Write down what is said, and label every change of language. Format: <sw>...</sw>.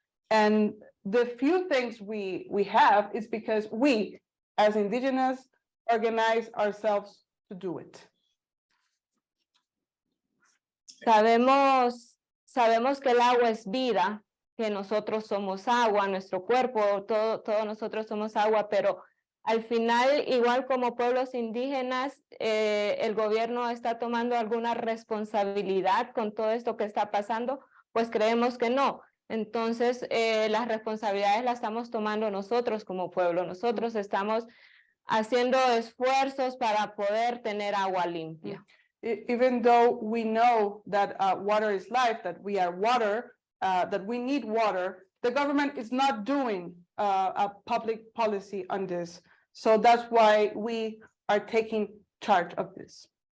<en>And the few things we have is because we, as Indigenous, organize ourselves to do it.</en> <es>Sabemos que el agua es vida, que nosotros somos agua, nuestro cuerpo, todos nosotros somos agua, pero al final, igual como pueblos indígenas, el gobierno está tomando alguna responsabilidad con todo esto que está pasando, pues creemos que no. Entonces, las responsabilidades las estamos tomando nosotros como pueblo. Nosotros estamos haciendo esfuerzos para poder tener agua limpia.</es> <en>Even though we know that water is life, that we are water, that we need water, the government is not doing a public policy on this. So that's why we are taking charge of this.</en>